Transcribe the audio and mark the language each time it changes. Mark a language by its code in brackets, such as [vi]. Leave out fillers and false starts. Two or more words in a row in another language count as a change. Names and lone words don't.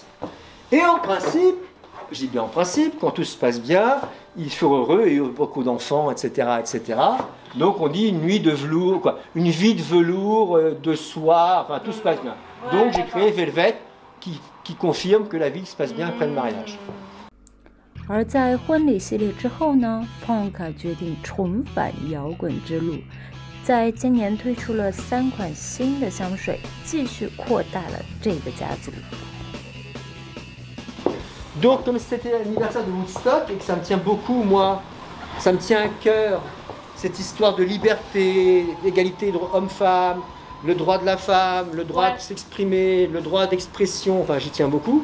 [fr] Et en principe, je dis bien en principe, quand tout se passe bien, ils sont heureux et ont beaucoup d'enfants, etc., etc. Donc on dit une nuit de velours, quoi, une vie de velours, de soie, enfin tout se passe bien. Donc j'ai créé Velvet qui confirme que la vie se passe bien après le mariage. [zh] 而在婚礼系列之后呢 ，Fonka 决定重返摇滚之路，在今年推出了3款新的香水，继续扩大了这个家族。 [fr] Donc comme c'était l'anniversaire de Woodstock et que ça me tient beaucoup, moi, ça me tient à cœur, cette histoire de liberté, d'égalité homme-femme, le droit de la femme, le droit de s'exprimer, le droit d'expression, enfin j'y tiens beaucoup.